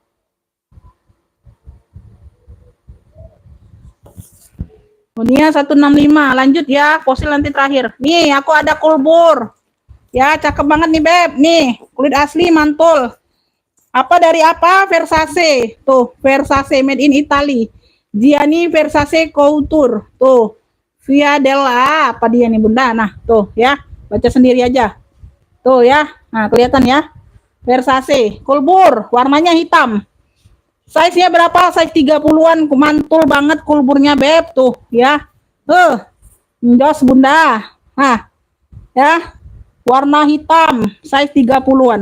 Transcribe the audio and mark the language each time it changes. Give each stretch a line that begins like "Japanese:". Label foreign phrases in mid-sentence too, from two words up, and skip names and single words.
Indonesian: Bonia 165, lanjut ya, fosil nanti terakhir. Nih, aku ada kulbur. Ya, cakep banget nih, Beb. Nih, kulit asli mantul. Apa dari apa? Versace. Tuh, Versace
English: made in Italy.
Indonesian: Gianni Versace Couture. Tuh. Via della apa dia nih, Bunda? Nah, tuh ya. Baca sendiri aja. Tuh ya. Nah, kelihatan ya. Versace, kulbur, warnanya hitam. Size-nya berapa? Size 30-an, mantul banget kulburnya, Beb, tuh, ya. Jos bunda. Nah, ya. Warna hitam, size 30-an.